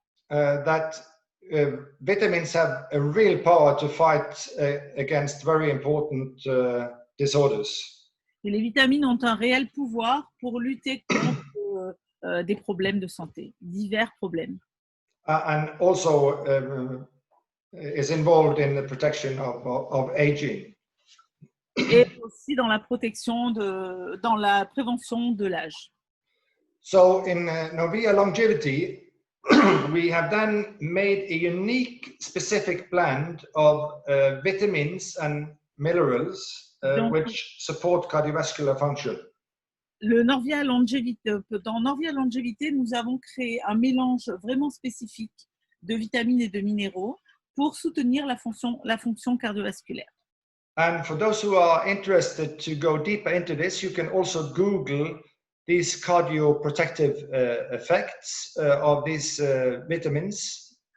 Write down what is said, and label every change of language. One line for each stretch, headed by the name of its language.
English: That vitamins have a real power to fight against very important disorders.
French: Et les vitamines ont un réel pouvoir pour lutter contre des problèmes de santé, divers problèmes.
English: And also is involved in the protection of aging.
French: Et aussi dans la dans la prévention de l'âge.
English: So in Novia longevity, we have then made a unique specific blend of vitamins and minerals which support cardiovascular function.
French: Dans Norvia longevité, nous avons créé un mélange vraiment spécifique de vitamines et de minéraux pour soutenir la fonction cardiovasculaire.
English: And for those who are interested to go deeper into this, you can also Google these cardioprotective effects of these vitamins.